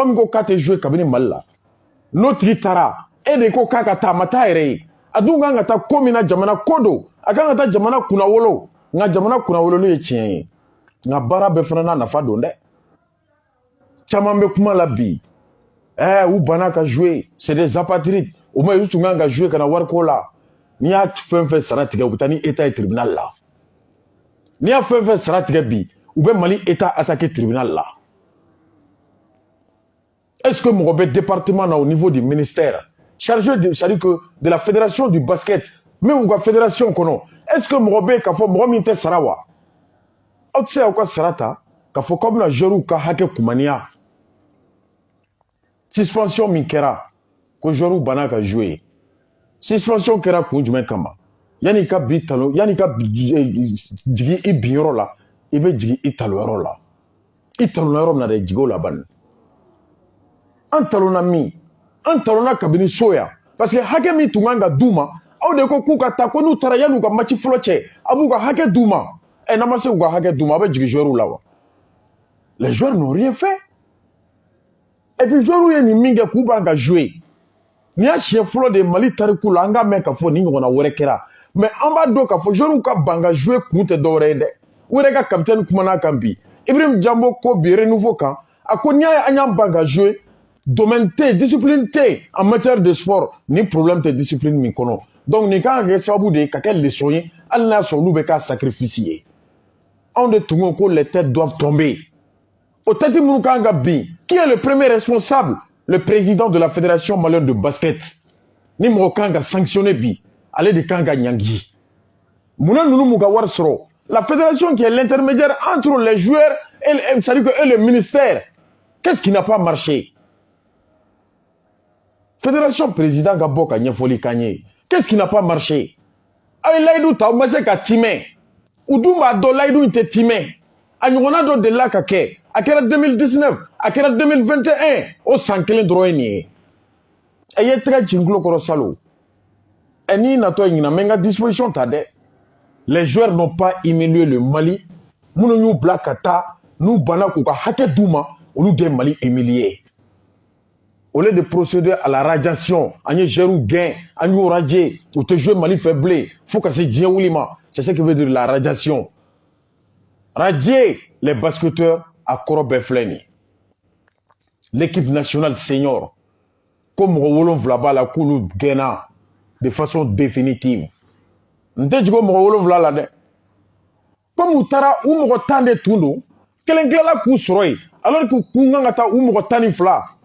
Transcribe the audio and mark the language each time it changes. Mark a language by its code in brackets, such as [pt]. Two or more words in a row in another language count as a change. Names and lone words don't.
[bm] min ko k'a tɛ jouer kabini Mali la n'o tigi taara e de ko k'a ka taa a ma taa yɛrɛ ye a dun kan ka taa ko min na jamana ko don a kan ka taa jamana kunnawolo nka jamana kunnawolo ye tiɲɛ ye nka baara bɛɛ fana n'a nafa don dɛ caman bɛ kuma la bi u banna ka jouer [fr] c'est des apatrides [bm] o ma u tun kan ka jouer ka na wariko la n'i y'a fɛn fɛn sara tigɛ u bɛ taa ni état ye tribunal la n'i y'a fɛn fɛn sara tigɛ bi u bɛ Mali état attaquer tribunal la [fr] est-ce que [bm] mɔgɔ bɛ département na [fr] au niveau du ministère chargé de c'est-à-dire que de la fédération du basket même [bm] u ka fédération kɔnɔ [fr] est-ce que [bm] mɔgɔ bɛ yen k'a fɔ mɔgɔ min tɛ sara wa aw tɛ se k'aw ka sara ta k'a fɔ k'aw bɛna joueurs ka hakɛ kumaniya suspension min kɛra ko joueurs banna ka jouer suspension kɛra kun jumɛn kama yanni ka bi talo yanni ka jigin i bin yɔrɔ la i bɛ jigin i talo yɔrɔ la i talonna yɔrɔ min na dɛ jigin o la bani an talonna min an talonna kabini so yan [fr] parce que [bm] hakɛ min tun kan ka d'u ma aw de ko k'u ka taa ko n'u taara yanni u ka match fɔlɔ cɛ a b'u ka hakɛ d'u ma n'a ma se k'u ka hakɛ d'u ma a bɛ jigin joueurs la wa [fr] les joueurs n'ont rien fait et puis [bm] joueurs ye nin min kɛ k'u ban ka jouer n'i y'a siɲɛ fɔlɔ de Mali tariku la an k'a mɛn k'a fɔ nin ɲɔgɔnna wɛrɛ kɛra mais an b'a dɔn k'a fɔ joueurs ka ban ka jouer kun tɛ dɔwɛrɛ ye dɛ u yɛrɛ ka capitaine kumana kan bi Ibrahim Jambo ko bi renouveau kan a ko n'i y'a ye an y'an ban ka jouer domaine tɛ discipline tɛ [fr] en matière de sport [bm] ni problème tɛ discipline min kɔnɔ donc nin kan ka kɛ sababu de ye ka kɛ leçon ye hali n'a sɔrɔ olu bɛ k'a sacrifice ye anw de tun ko ko [fr] les têtes doivent tomber [bm] o tête minnu kan ka bin [fr] qui est le premier responsable le président de la fédération malienne de basket [bm] ni mɔgɔ kan ka sanctionner bi ale de kan ka ɲangi munna ninnu m'u ka wari sɔrɔ la [fr] fédération qui est l'intermédiaire entre les joueurs et c'est-à-dire que et le ministère qu'est-ce qui n'a pas marché fédération président [bm] ka bɔ ka ɲɛfɔli k'an ye [fr] qu'est-ce qui n'a pas marché [bm] a ye layidu ta u ma se ka timɛ u dun b'a dɔn layidu in tɛ timɛ a ɲɔgɔnna dɔ delila ka kɛ a kɛra 2019 a kɛra 2021 o san kelen dɔrɔn ye nin ye ɛ ye tɛgɛ ci n tulo kɔrɔ salo ɛ n'i natɔ ye ɲinan n bɛ n ka disposition ta dɛ [fr] les joueurs n'ont pas humilié le Mali [bm] minnu y'u bila ka taa n'u banna k'u ka hakɛ d'u ma olu de ye Mali [fr] humilié au lieu de procéder à la radiation [bm] an ye joueurs gɛn an y'u radier u tɛ jouer Mali fɛ bilen fo ka se diɲɛ wuli ma [fr] c'est ce qui veut dire la radiation radier les basketteurs [bm] a kɔrɔ bɛɛ filɛ nin [fr] l'équipe nationale senior [bm] ko mɔgɔ 7 b'a la k'olu gɛnna [fr] de façon définitive [bm] n tɛ jigin o mɔgɔ 7 la dɛ comme u taara u mɔgɔ 10 de tun don kelen tilala k'u sɔrɔ yen [fr] alors que [bm] kun kan ka taa u mɔgɔ 12